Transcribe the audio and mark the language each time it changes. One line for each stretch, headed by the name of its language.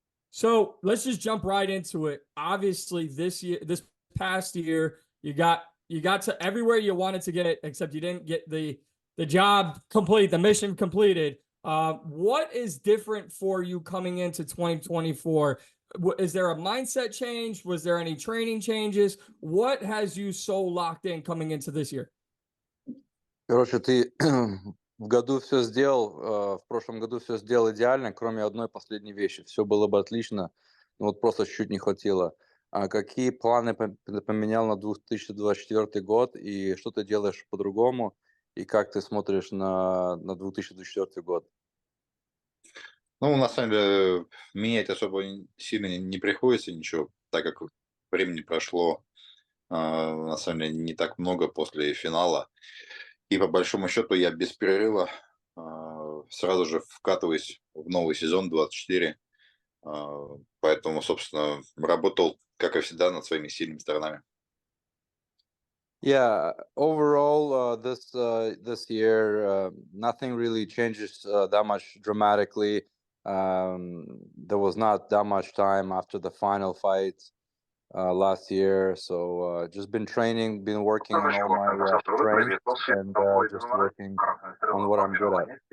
English: So let's just jump right into it. Obviously, this past year, you got to everywhere you wanted to get, except you didn't get the job complete, the mission completed. What is different for you coming into 2024? Is there a mindset change? Was there any training changes? What has you so locked in coming into this year?
Russian: Короче, ты в году все сделал, в прошлом году все сделал идеально, кроме одной последней вещи. Все было бы отлично, но вот просто чуть не хватило. А какие планы поменял на 2024 год, и что ты делаешь по-другому, и как ты смотришь на 2024 год? Ну, на самом деле, менять особо сильно не приходится ничего, так как времени прошло, на самом деле, не так много после финала. И по большому счету я без перерыва сразу же вкатываюсь в новый сезон 24. Поэтому, собственно, работал, как и всегда, над своими сильными сторонами.
English: Yeah, overall, this year, nothing really changes that much dramatically. There was not that much time after the final fight last year, so just been training, been working on all my strengths, and just working on what I'm good at.